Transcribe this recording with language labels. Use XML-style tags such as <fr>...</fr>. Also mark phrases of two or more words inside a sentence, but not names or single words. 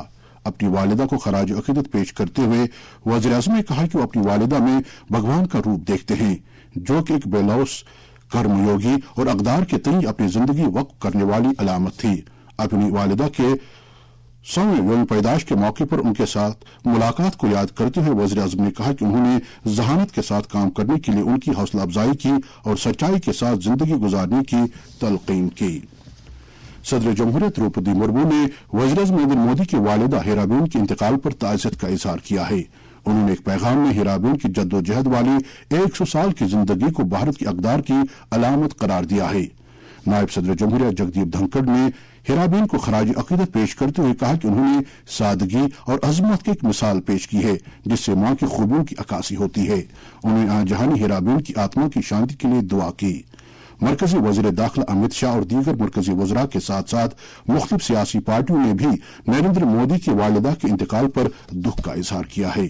<ur>اپنی والدہ کو خراج عقیدت پیش کرتے ہوئے وزیراعظم نے کہا کہ وہ اپنی والدہ میں بھگوان کا روپ دیکھتے ہیں جو کہ ایک بے لوث کرم یوگی اور اقدار کے تئیں اپنی زندگی وقف کرنے والی علامت تھی. اپنی والدہ کے 100ویں یوم پیدائش کے موقع پر ان کے ساتھ ملاقات کو یاد کرتے ہوئے وزیراعظم نے کہا کہ انہوں نے ذہانت کے ساتھ کام کرنے کے لیے ان کی حوصلہ افزائی کی اور سچائی کے ساتھ زندگی گزارنے کی تلقین کی. صدر جمہوریہ دروپدی مرمو نے وزیراعظم نریندر مودی کی والدہ ہیرابین کے انتقال پر تعزیت کا اظہار کیا ہے. انہوں نے ایک پیغام میں ہیرابین کی جدوجہد والی 100 سال کی زندگی کو بھارت کی اقدار کی علامت قرار دیا ہے. نائب صدر جمہوریہ جگدیپ دھنکڑ نے ہیرابین کو خراج عقیدت پیش کرتے ہوئے کہا کہ انہوں نے سادگی اور عظمت کی ایک مثال پیش کی ہے جس سے ماں کی خوبیوں کی عکاسی ہوتی ہے. انہوں نے جہانی ہیرابین کی آتما کی شانتی کے لیے دعا کی. مرکزی وزیر داخلہ امت شاہ اور دیگر مرکزی وزراء کے ساتھ ساتھ مختلف سیاسی پارٹیوں نے بھی نریندر مودی کی والدہ کے انتقال پر دکھ کا اظہار کیا ہے.</ur>